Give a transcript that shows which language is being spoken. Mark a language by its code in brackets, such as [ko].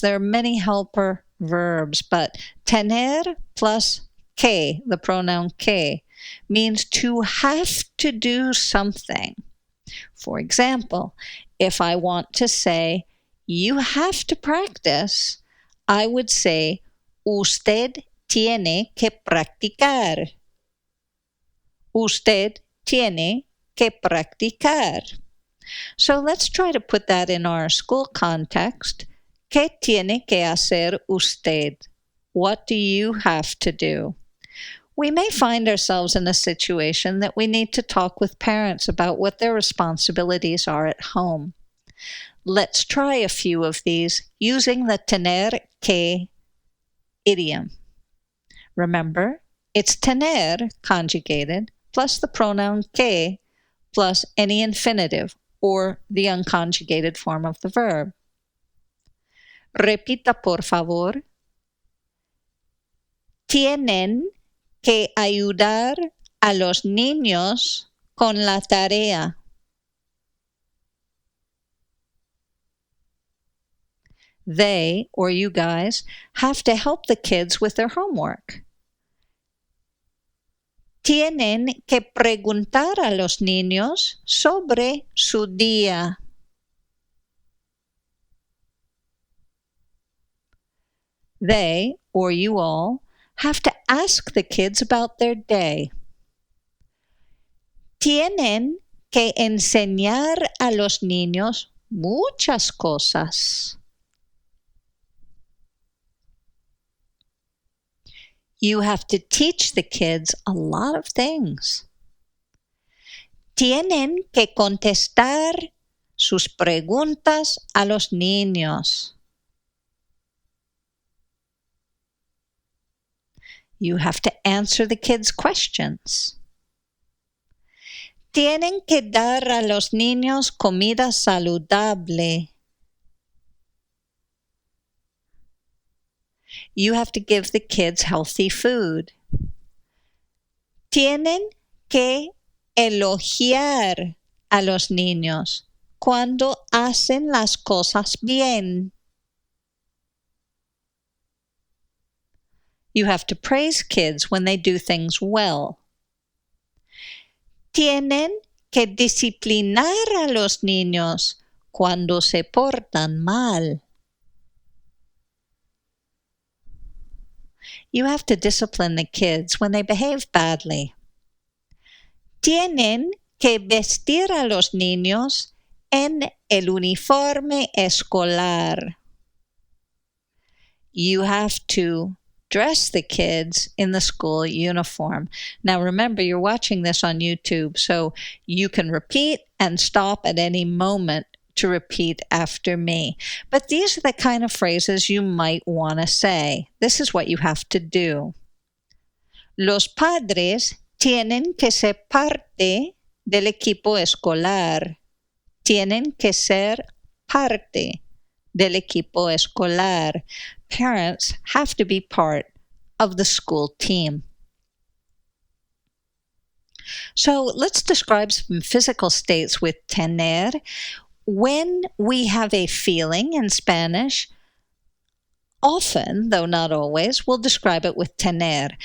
[en] There are many helper verbs, but tener plus que, the pronoun que, means to have to do something. For example, if I want to say, you have to practice, I would say, [es] usted tiene que practicar. Usted tiene que practicar. [en] So let's try to put that in our school context. [es] ¿Qué tiene que hacer usted? [en] What do you have to do? We may find ourselves in a situation that we need to talk with parents about what their responsibilities are at home. Let's try a few of these using the tener que idiom. Remember, it's tener conjugated plus the pronoun que plus any infinitive or the unconjugated form of the verb. [es] Repita, por favor. Tienen que ayudar a los niños con la tarea. [en] They, or you guys, have to help the kids with their homework. [es] Tienen que preguntar a los niños sobre su día. [en] They, or you all, have to ask the kids about their day. [es] Tienen que enseñar a los niños muchas cosas. [en] You have to teach the kids a lot of things. [es] Tienen que contestar sus preguntas a los niños. [en] You have to answer the kids' questions. [es] Tienen que dar a los niños comida saludable. [en] You have to give the kids healthy food. [es] Tienen que elogiar a los niños cuando hacen las cosas bien. [en] You have to praise kids when they do things well. [es] Tienen que disciplinar a los niños cuando se portan mal. [en] You have to discipline the kids when they behave badly. [es] Tienen que vestir a los niños en el uniforme escolar. [en] You have to dress the kids in the school uniform. Now remember, you're watching this on YouTube, so you can repeat and stop at any moment to repeat after me. But these are the kind of phrases you might want to say. This is what you have to do. [es] Los padres tienen que ser parte del equipo escolar. Tienen que ser parte del equipo escolar. [en] Parents have to be part of the school team. So let's describe some physical states with tener. When we have a feeling in Spanish, often, though not always, we'll describe it with tener.